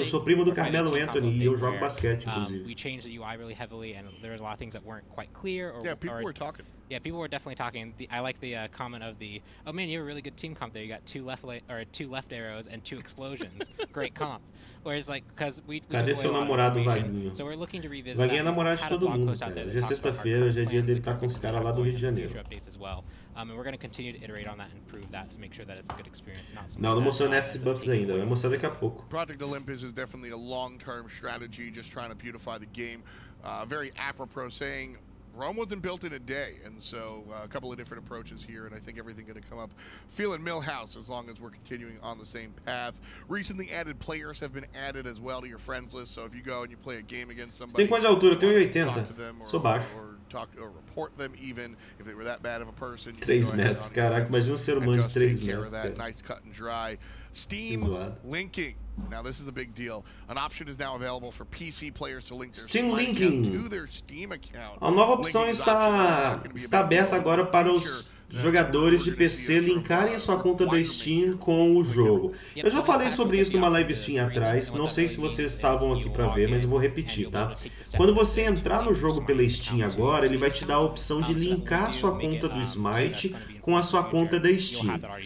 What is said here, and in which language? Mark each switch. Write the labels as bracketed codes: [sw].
[pt] Eu sou primo do Carmelo Anthony e eu jogo basquete, inclusive. [en] We changed the UI really heavily, and there was a lot of things that weren't quite clear. Yeah, people were talking. Yeah, people were definitely talking. I like the comment of the, oh man, you have a really good team comp there. You got 2 left arrows and 2 explosions. Great comp. Whereas like, because we [pt] cadê seu namorado, Vaguinho? [en] So we're looking to revisit [pt] Vaguinho é namorado de todo mundo, cara. Hoje é sexta-feira, hoje é dia dele estar com os caras lá do Rio de Janeiro. [en] And we're going to continue to iterate on that and improve that to make sure that it's a good experience. [pt] Não mostrou NFC buffs ainda, vai mostrar daqui a pouco. [en] Project Olympus is definitely a long-term strategy, just trying to beautify the game. Very apropos saying, Rome wasn't built in a day, and so a couple of different approaches here, and I think everything going to come up feeling Millhouse as long as we're continuing on the same path. Recently added players have been added as well to your friends list, so if you go and you play a game against somebody, [pt] tem quanto de altura? Eu tenho 80. Sou baixo. [en] Or report them even if they were that bad of a person. [pt] 3 metros, caraca, imagina ser humano de 3 metros. [en] Nice cut and dry. Steam linking. Now this is a big deal. An option is now available for PC players to link their Steam linking to their Steam account. [pt] A nova opção está aberta agora para os jogadores de PC linkarem a sua conta da Steam com o jogo. Eu já falei sobre isso numa live stream atrás, não sei se vocês estavam aqui para ver, mas eu vou repetir, tá? Quando você entrar no jogo pela Steam agora, ele vai te dar a opção de linkar a sua conta do Smite com a sua conta da Steam.